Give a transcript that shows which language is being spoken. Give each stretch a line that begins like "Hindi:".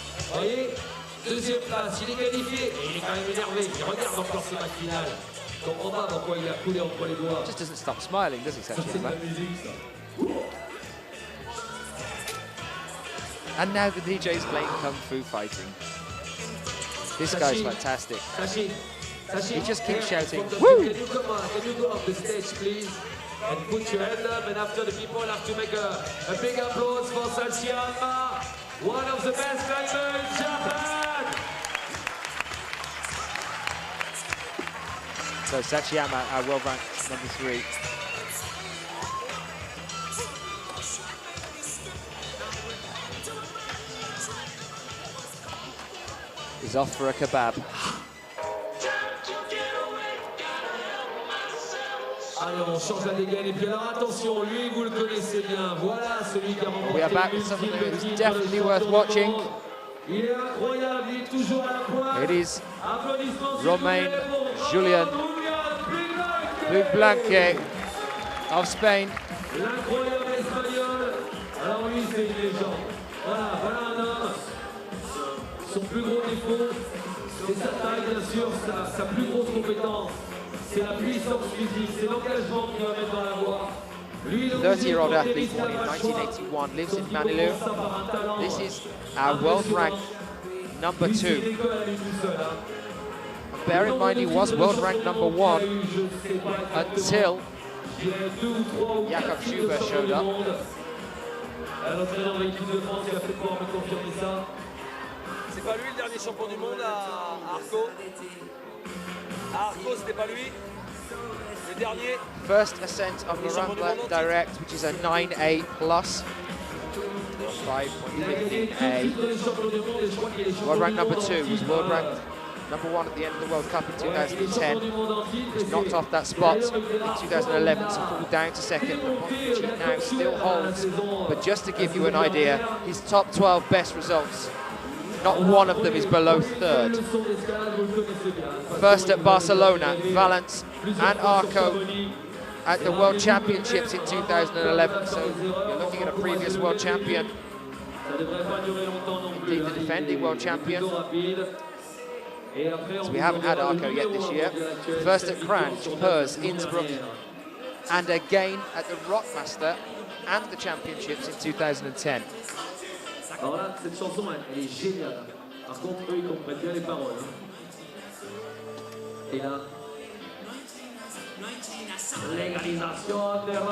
French: Vous voyez, deuxième place, il est qualifié et il est quand même énervé. Il regarde encore ses matchs finales. Je comprends pas pourquoi il a coulé entre les doigts.
English: Just doesn't stop smiling, does he, Sachi?
French: C'est de la musique, ça.
English: And now the DJ is playing Kung Fu fighting. This guy's fantastic. Sachi, He just keeps shouting, Woo! woo! Can you go off the stage, please? And put your hand up, and after the people have to make a big applause for Sachi Ama, one of the best climbers in Japan. So Sachiyama, our world ranked number 3. He's off for a kebab.
French: Allez, on change la dégaine. Et puis alors attention, lui, vous le connaissez bien. Voilà celui qui a remporté.
English: We are back with something that is definitely worth watching.
French: Il est incroyable, il est toujours à la pointe.
English: It is
French: Applaudissements
English: Romain Julian Blanque of Spain.
French: L'incroyable espagnol. Alors lui, c'est une légende. Voilà, voilà un homme. Son plus gros défaut, c'est sa taille, bien sûr, sa plus grosse compétence. C'est la puissance physique, c'est l'engagement qu'il va mettre dans la voie.
English: 30-year-old athlete born in 1981, lives in Manilou. This is our world ranked number 2. And bear in mind he was world ranked number 1 until Jakob Schubert showed up.
French: L'entraîneur de l'équipe de France qui a fait pouvoir me confirmer ça. C'est pas lui le dernier champion du monde à Arco? À Arco, c'était pas lui? Le dernier?
English: First ascent of the Rambler Direct, which is a 9A plus. 5.15A. World rank number 2 was world ranked number 1 at the end of the World Cup in 2010. He's knocked off that spot in 2011 to fall down to second, which he now still holds. But just to give you an idea, his top 12 best results, not one of them is below 3rd. First at Barcelona, Valence and Arco at the World Championships in 2011. So you're looking at a previous world champion, indeed the defending world champion. So we haven't had Arco yet this year. First at Cranch, Purs, Innsbruck, and again at the Rockmaster and the Championships in 2010.
French: Alors là, cette chanson, elle est géniale. Par contre, eux, ils comprennent bien les paroles. Et là, légalisation des robots.